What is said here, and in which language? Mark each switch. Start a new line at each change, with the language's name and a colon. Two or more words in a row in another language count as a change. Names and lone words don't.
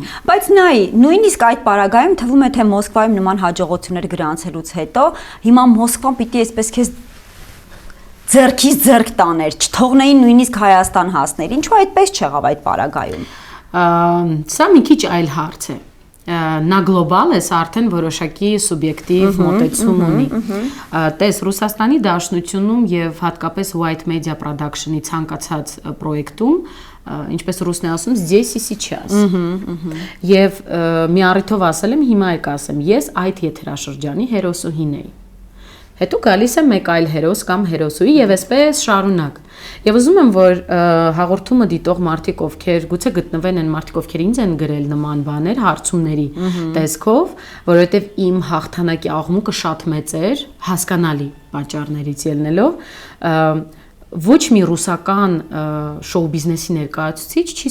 Armenian: Բայց նայ, նույնիսկ այդ պարագայում թվում է թե Մոսկվայում նման հաջողություններ գրանցելուց հետո հիմա Մոսկվան պիտի այսպես քեզ ձեռքից ձեռք տաներ, չթողնեին նույնիսկ Հայաստան հասնել։ Ինչու այդպես չեղավ այդ պարագայում։ Սա մի քիչ այլ հարց է։ Նա գլոբալ է, սա արդեն որոշակի սուբյեկտիվ մոտեցում ունի։ Տես Ռուսաստանի Դաշնությունում եւ հատկապես White Media Production-ի ցանկացած պրոյեկտում, ինչպես ռուսն է ասում,
Russian: здесь и сейчас։
Armenian: Եվ մի առիթով ասել եմ, հիմա եք ասեմ, ես այդ եթերաշրջանի հերոսուհին էի։ Հետո գալիս է մեկ այլ հերոս կամ հերոսուհի եւ այսպես շարունակ։ Եվ ուզում եմ, որ հաղորդումը դիտող մարդիկ, ովքեր գուցե գտնվեն են մարդիկ, ովքեր ինձ են գրել նման բաներ, հարցումների տեսքով, որովհետեւ իմ հաղթանակի աղմուկը շատ մեծ էր, հասկանալի պատճառներից ելնելով, ոչ մի ռուսական շոու բիզնեսի ներկայացուցիչ չի